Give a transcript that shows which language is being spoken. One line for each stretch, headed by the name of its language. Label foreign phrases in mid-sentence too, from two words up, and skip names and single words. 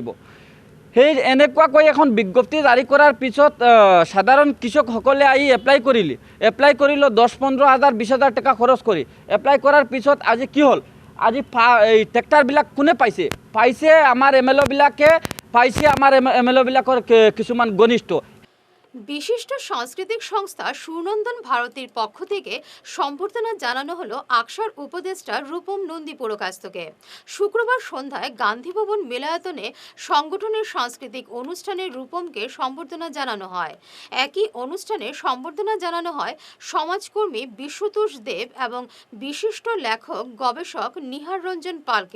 Assamese: সেই এনেকুৱাকৈ এখন বিজ্ঞপ্তি জাৰি কৰাৰ পিছত সাধাৰণ কৃষকসকলে আহি এপ্লাই কৰিলে 10-15 হাজাৰ 20,000 টকা খৰচ কৰি এপ্লাই কৰাৰ পিছত আজি কি হ'ল, আজি এই ট্ৰেক্টৰবিলাক কোনে পাইছে আমাৰ MLOবিলাকে পাইছে, আমাৰ MLOবিলাকৰ কিছুমান ঘনিষ্ঠ।
Bangla: বিশিষ্ট সাংস্কৃতিক সংস্থা সুনন্দন ভারতীর পক্ষ থেকে সম্বর্ধনা জানানো হলো আকসার উপদেষ্টা রূপম নন্দী পুরকাস্তকে। শুক্রবার সন্ধ্যায় গান্ধী ভবন মিলায়তনে সংগঠনের সাংস্কৃতিক অনুষ্ঠানে রূপমকে সম্বর্ধনা জানানো হয়। একই অনুষ্ঠানে সম্বর্ধনা জানানো হয় সমাজকর্মী বিশ্বতোষ দেব এবং বিশিষ্ট লেখক গবেষক নিহার রঞ্জন পালকে।